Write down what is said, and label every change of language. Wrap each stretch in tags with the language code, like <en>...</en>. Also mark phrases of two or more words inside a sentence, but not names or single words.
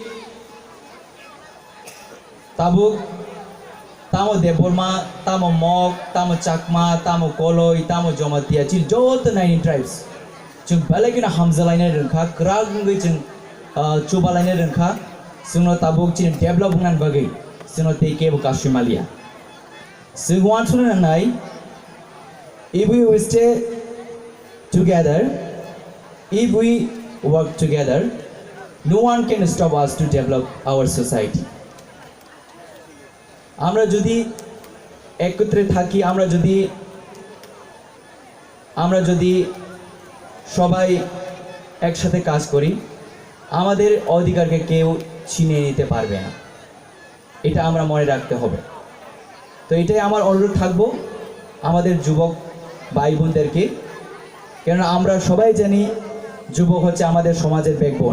<trp>ताबुक तामो देबरमा तामो मग तामो चाकमा तामो कलय तामो जमातिया चिन जत 9 ट्राइब्स जों बेलेगना हामजालायने रोंखा क्रागै जों चुबालायने रोंखा जोंनो ताबुक चिन डेभलप होनान बागै जोंनो तेकेबो कासुमालिया जों वानसुनो नाय</trp> <en>if we stay together if we work together no one can stop us to develop our society</en> <bn>আমরা যদি একত্রে থাকি আমরা যদি সবাই একসাথে কাজ করি আমাদের অধিকারকে কেউ ছিনিয়ে নিতে পারবে না এটা আমরা মনে রাখতে হবে তো এটাই আমার অনুরোধ থাকবো আমাদের যুবক ভাই বোনদেরকে, কেননা আমরা সবাই জানি যুবক হচ্ছে আমাদের সমাজের ব্যাকবোন।</bn>